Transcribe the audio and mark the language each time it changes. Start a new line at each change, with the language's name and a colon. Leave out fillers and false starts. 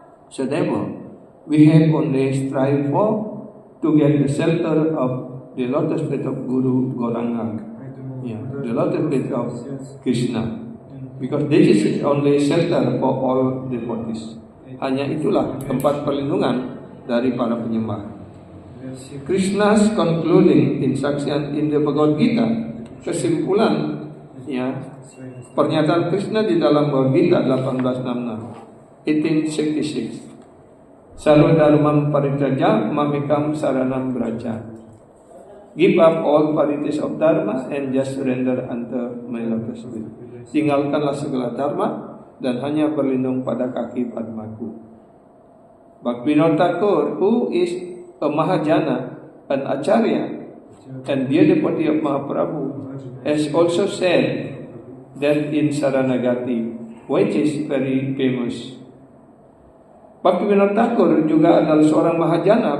English: So therefore, we have only strive for to get the shelter of the lotus feet of Guru Gauranga, the lotus feet of Krishna, because this is only shelter for all devotees.
Indonesian: Hanya itulah tempat perlindungan dari para penyembah.
English: Krishna's concluding instruction in the Bhagavad Gita,
Indonesian: kesimpulan, ya, pernyataan Krishna di dalam Bhagavad Gita 1866, 1866.
Sanskrit: Sarva dharmam parityaja mamekam saranam braja.
English: Give up all varieties of dharma and just surrender unto my lotus feet.
Indonesian: Tinggalkanlah segala dharma dan hanya berlindung pada kaki Padmaku.
English: Bhaktivinoda Thakur, who is a Mahajana, an Acharya, and dear devotee of Mahaprabhu, has also said that in Saranagati, which is very famous.
Indonesian: Bhaktivinoda Thakur juga adalah seorang Mahajana.